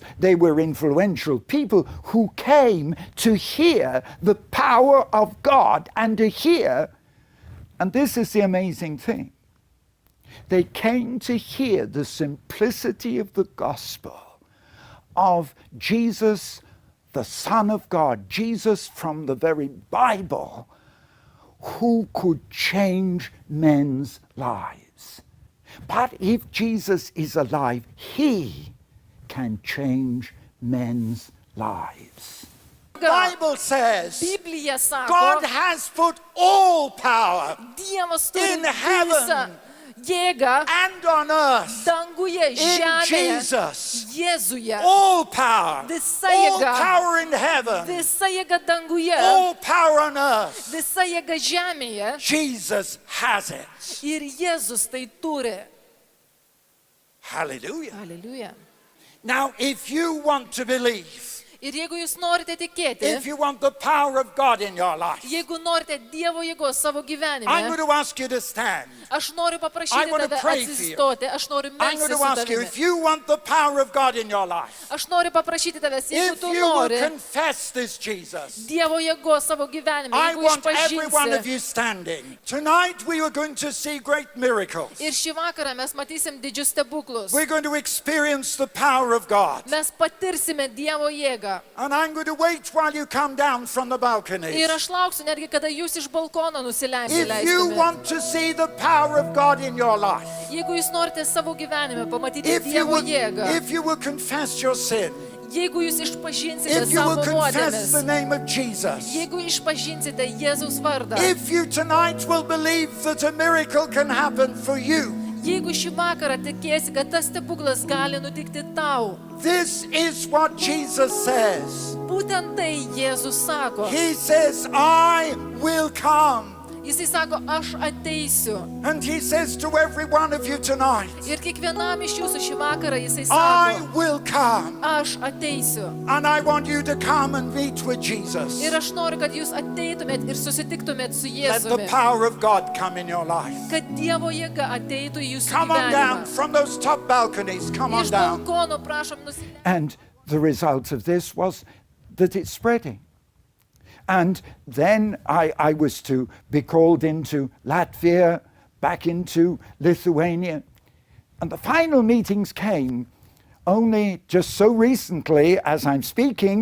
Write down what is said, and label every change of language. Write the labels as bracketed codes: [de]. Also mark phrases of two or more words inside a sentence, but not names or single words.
[en] they were influential people who came to hear the power of God and to hear, and this is the amazing thing, they came to hear the simplicity of the gospel of Jesus, the Son of God, Jesus from the very Bible, who could change men's lives. But if Jesus is alive, he can change men's lives. The Bible says [lt] Biblija sako, [en] God has put all power [lt] Dievas turi [en] in heaven [lt] visą jėgą [en] and on earth [lt] danguje, [en] in [lt] žemėje, [en] Jesus. [lt] Jėzuje. [en] All power, [lt] Visa [en] all [lt] jėga. [en] power in heaven, [lt] Visa jėga danguje, [en] all power on earth. [lt] visa jėga žemėje [en] Jesus has it. [lt] ir Jėzus tai turi. [en] Hallelujah. [lt] Aleliuja. [en] Now, if you want to believe, [lt] Ir jeigu jūs norite tikėti, [en] if you want the power of God in your life, [lt] jeigu norite Dievo jėgos savo [en] I'm [lt] gyvenime, [en] going to ask you to stand. [lt] aš noriu [en] I [lt] paprašyti [en] want to [lt] tave [en] pray for you. [lt] atsistoti, aš noriu [en] I'm going [lt] melstis [en] to [lt] su [en] ask you, [lt] tavimi. [en] if you want the power of God in your life, [lt] Aš noriu paprašyti tavęs, jeigu [en] if [lt] tu [en] you will [lt] nori [en] confess this Jesus, [lt] Dievo jėgos savo gyvenime, [en] I [lt] jeigu [en] want every one of [lt] išpažinsi. [en] you standing. Tonight we are going to see great miracles. [lt] Ir šį vakarą mes matysim didžius stebuklus. [en] We're going to experience the power of God. [lt] Mes patirsime Dievo jėgą. [en] And I'm going to wait while you come down from the balconies. [lt] Ir aš lauksiu netgi, kada jūs iš balkono [en] If you [lt] nusileisite. [en] want to see the power of God in your life, [lt] Jeigu jūs norite savo gyvenime pamatyti [en] if [lt] Dievo jėgą, [en] you will confess your sin, [lt] jeigu jūs išpažinsite [en] if you [lt] savo [en] will confess the [lt] nuodėmes, [en] name of Jesus, [lt] jeigu išpažinsite Jėzaus vardą, [en] if you tonight will believe that a miracle can happen for you, [lt] jeigu šį vakarą tikėsi, kad tas stebuklas gali nutikti tau, [en] this is what Jesus says. [lt] būtent tai Jėzus sako. [en] He says, I will come. [lt] Jisai sako, aš ateisiu. [en] And he says to every one of you tonight, [lt] Ir kiekvienam iš jūsų šį vakarą jisai [en] I [lt] sako, [en] will come. [lt] aš ateisiu. [en] And I want you to come and meet with Jesus. [lt] Ir aš noriu, kad jūs ateitumėt ir susitiktumėt su [en] Let the [lt] Jėzumi. [en] power of God come in your life. [lt] Kad Dievo jėga ateitų į jūsų [en] Come on down [lt] gyvenimą. [en] from those top balconies. Come on [lt] Iš [en] down. [lt] balkono prašom nusileisti. [en] And the result of this was that it's spreading. And then I was to be called into Latvia, back into Lithuania. And the final meetings came only just so recently as I'm speaking.